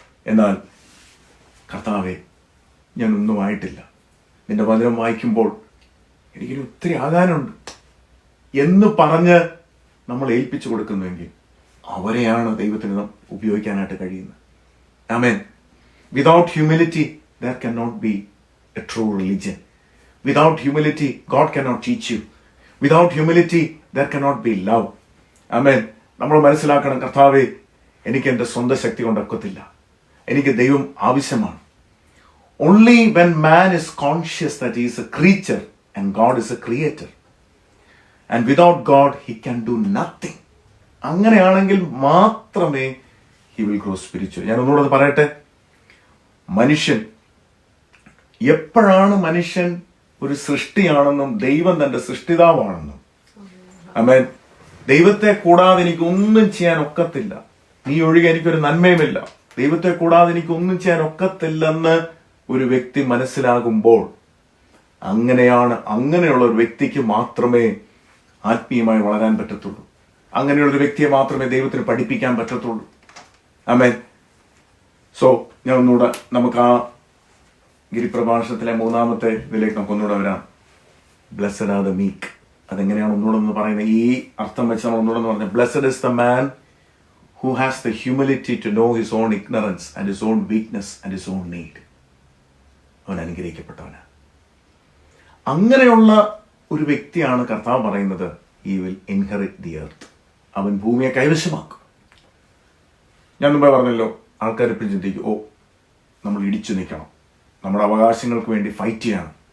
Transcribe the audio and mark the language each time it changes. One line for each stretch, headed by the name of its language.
Malayalam: എന്നാൽ കർത്താവെ, ഞാനൊന്നും ആയിട്ടില്ല, നിന്റെ വചനം വായിക്കുമ്പോൾ എനിക്കൊരു ഒത്തിരി ആകാനുണ്ട് എന്ന് പറഞ്ഞ് നമ്മൾ ഏൽപ്പിച്ചു കൊടുക്കുന്നുവെങ്കിൽ അവരെയാണ് ദൈവത്തിന് ഉപയോഗിക്കാനായിട്ട് കഴിയുന്നത്. ആമേൻ.
English: Without humility, there cannot be a true religion. Without humility, God cannot teach you. Without humility, there cannot be love. Amen.
Malayalam: നമ്മൾ മനസ്സിലാക്കണം, കർത്താവേ, എനിക്ക് എൻ്റെ സ്വന്തം ശക്തി കൊണ്ടൊക്കത്തില്ല, എനിക്ക് ദൈവം ആവശ്യമാണ്.
English: Only when man is conscious that he is a creature and God is a creator, and without God he can do nothing.
Malayalam: അങ്ങനെയാണെങ്കിൽ മാത്രമേ
English: he will grow spiritually.
Malayalam: ഞാൻ ഒന്നുകൂടെ പറയട്ടെ, മനുഷ്യൻ എപ്പോഴാണ് മനുഷ്യൻ ഒരു സൃഷ്ടിയാണെന്നും ദൈവം തന്റെ സൃഷ്ടിതാവാണെന്നും, ആമേൻ, ദൈവത്തെ കൂടാതെ എനിക്ക് ഒന്നും ചെയ്യാൻ ഒക്കത്തില്ല, നീ ഒഴികെ എനിക്കൊരു നന്മയുമില്ല, ദൈവത്തെ കൂടാതെ എനിക്ക് ഒന്നും ചെയ്യാൻ ഒക്കത്തില്ലെന്ന് ഒരു വ്യക്തി മനസ്സിലാകുമ്പോൾ, അങ്ങനെയുള്ള ഒരു വ്യക്തിക്ക് മാത്രമേ ആത്മീയമായി വളരാൻ പറ്റത്തുള്ളൂ. അങ്ങനെയുള്ള ഒരു വ്യക്തിയെ മാത്രമേ ദൈവത്തിന് പഠിപ്പിക്കാൻ പറ്റത്തുള്ളൂ. ആമേൻ. സോ ഞാൻ ഒന്നുകൂടെ നമുക്ക് ആ ഗിരിപ്രഭാഷണത്തിലെ 3-ാമത്തെ ഇതിലേക്ക് നമുക്കൊന്നുകൂടെ വരാം.
English: Blessed are the meek.
Malayalam: അതെങ്ങനെയാണ് ഒന്നുകൂടെ ഒന്ന് പറയുന്നത്? ഈ അർത്ഥം വെച്ച് നമ്മൾ ഒന്നുകൂടെ പറഞ്ഞത്,
English: Blessed is the man who has the humility to know his own ignorance and his own weakness and his own need.
Malayalam: അവൻ അനുഗ്രഹിക്കപ്പെട്ടവനാണ്. അങ്ങനെയുള്ള ഒരു വ്യക്തിയാണ് കർത്താവ് പറയുന്നത്,
English: he will inherit the earth.
Malayalam: അവൻ ഭൂമിയെ കൈവശമാക്കും. ഞാൻ മുമ്പേ പറഞ്ഞല്ലോ, ആൾക്കാർ എപ്പോഴും ചിന്തിക്കും, നമ്മൾ ഇടിച്ചു നിൽക്കണം, നമ്മുടെ അവകാശങ്ങൾക്ക് വേണ്ടി ഫൈറ്റ് ചെയ്യണം.